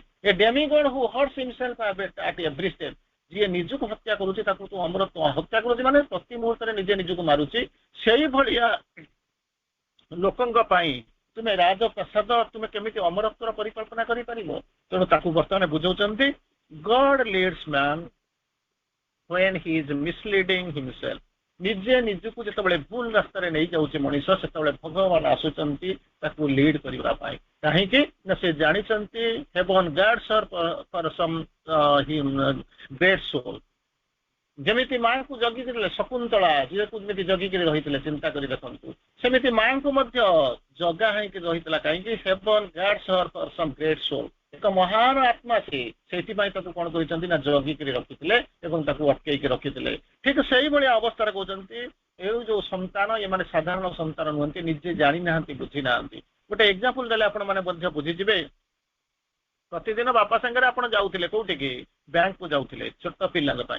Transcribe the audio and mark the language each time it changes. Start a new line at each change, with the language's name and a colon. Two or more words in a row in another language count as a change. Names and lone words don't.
English: A demigod who hurts himself at every step,
Odia: ଯିଏ ନିଜକୁ ହତ୍ୟା କରୁଛି ତାକୁ ତୁ ଅମରତ୍ୱ, ହତ୍ୟା କରୁଛି ମାନେ ପ୍ରତି ମୁହୂର୍ତ୍ତରେ ନିଜେ ନିଜକୁ ମାରୁଛି। ସେଇଭଳିଆ ଲୋକଙ୍କ ପାଇଁ ତୁମେ ରାଜପ୍ରାସାଦ, ତୁମେ କେମିତି ଅମରତ୍ୱର ପରିକଳ୍ପନା କରିପାରିବ? ତେଣୁ ତାକୁ ବର୍ତ୍ତମାନ ବୁଝାଉଛନ୍ତି,
English: God leads man when he is misleading himself।
Odia: ନିଜେ ନିଜକୁ ଯେତେବେଳେ ଭୁଲ ରାସ୍ତାରେ ନେଇଯାଉଛି ମଣିଷ, ସେତେବେଳେ ଭଗବାନ ଆସୁଛନ୍ତି ତାକୁ ଲିଡ୍ କରିବା ପାଇଁ। କାହିଁକି ନା ସେ ଜାଣିଛନ୍ତି
English: heaven guards her for some great soul।
Odia: ଯେମିତି ମାଙ୍କୁ ଜଗିଥିଲେ ଶକୁନ୍ତଳା, ଝିଅକୁ ଯେମିତି ଜଗିକିରି ରହିଥିଲେ, ଚିନ୍ତା କରି ଦେଖନ୍ତୁ, ସେମିତି ମାଙ୍କୁ ମଧ୍ୟ ଜଗା ହେଇକି ରହିଥିଲା। କାହିଁକି?
English: heaven guards her for some great soul।
Odia: ଏକ ମହାନ ଆତ୍ମା ସେ, ସେଇଥିପାଇଁ ତାକୁ କଣ କହିଛନ୍ତି ନା ଜଗିକିରି ରଖିଥିଲେ ଏବଂ ତାକୁ ଅଟକେଇକି ରଖିଥିଲେ। ଠିକ ସେଇଭଳିଆ ଅବସ୍ଥାରେ କହୁଛନ୍ତି, ଏଇ ଯୋଉ ସନ୍ତାନ, ଏମାନେ ସାଧାରଣ ସନ୍ତାନ ନୁହନ୍ତି, ନିଜେ ଜାଣିନାହାନ୍ତି, ବୁଝି ନାହାନ୍ତି। ଗୋଟେ ଏକ୍ସାମ୍ପଲ ଦେଲେ ଆପଣ ମାନେ ମଧ୍ୟ ବୁଝିଯିବେ। ପ୍ରତିଦିନ ବାପା ସାଙ୍ଗରେ ଆପଣ ଯାଉଥିଲେ କୋଉଠିକି, ବ୍ୟାଙ୍କକୁ ଯାଉଥିଲେ ଛୋଟ ପିଲାଙ୍କ ପାଇଁ।